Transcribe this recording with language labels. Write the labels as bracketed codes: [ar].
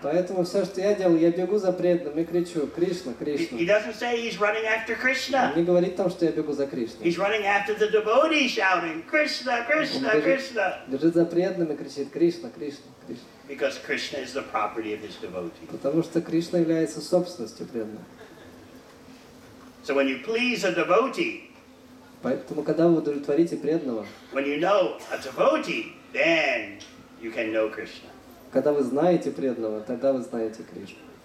[ru] Поэтому все, что я делаю, я бегу за преданным и кричу, Кришна, Кришна. [en] He doesn't say he's running after Krishna. [ru] Он не говорит там, что я бегу за Кришной. [en] He's running after the devotee, shouting, Krishna, Krishna, Krishna. [ru] Бежит за преданным и кричит, Кришна, Кришна, Кришна. [en] Because Krishna is the property of his devotee. [ru] Потому что Кришна является собственностью преданного. [en] So when you please a devotee, [ru] Поэтому, когда вы удовлетворите преданного, [en] when you know a devotee, then you can know Krishna. [ru] когда вы знаете преданного, тогда вы знаете Кришну.